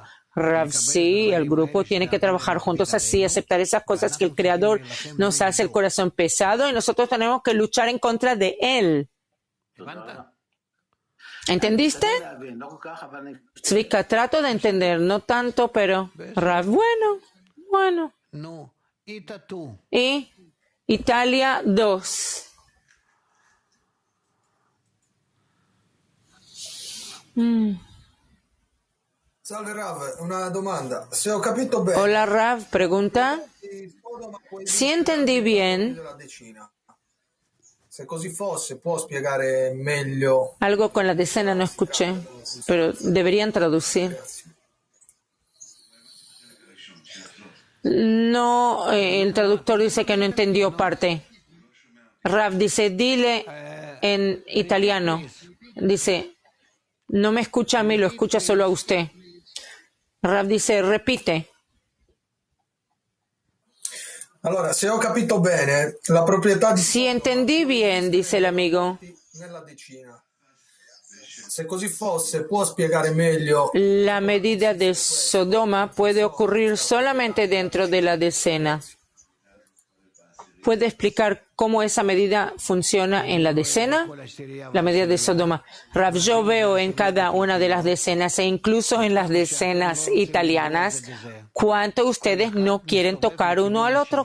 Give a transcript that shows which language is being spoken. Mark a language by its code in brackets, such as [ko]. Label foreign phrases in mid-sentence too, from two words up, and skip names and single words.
[es] Rav, sí, el grupo tiene que trabajar juntos así, aceptar esas cosas que el Creador nos hace el corazón pesado y nosotros tenemos que luchar en contra de Él. ¿Entendiste? Tzvika, trato de entender, no tanto, pero Rav, bueno. Y Italia 2. [it] Salve Rav, una domanda. Se ho capito bene. [es] Hola Rav, pregunta. Si entendí bien, [it] se così fosse, può spiegare meglio. [es] Algo con la decena no escuché, pero deberían traducir. No, el traductor dice que no entendió parte. Rav dice, dile en italiano. Dice, no me escucha a mí, lo escucha solo a usted. Rav dice, repite. [it] Allora, se ho capito bene, la proprietà di [es] Si entendí bien, dice el amigo. [it] nella decina. Se così fosse, può spiegare meglio [es] La medida de Sodoma puede ocurrir solamente dentro de la decena. ¿Puede explicar cómo esa medida funciona en la decena? La medida de Sodoma. Rav, yo veo en cada una de las decenas e incluso en las decenas italianas cuánto ustedes no quieren tocar uno al otro.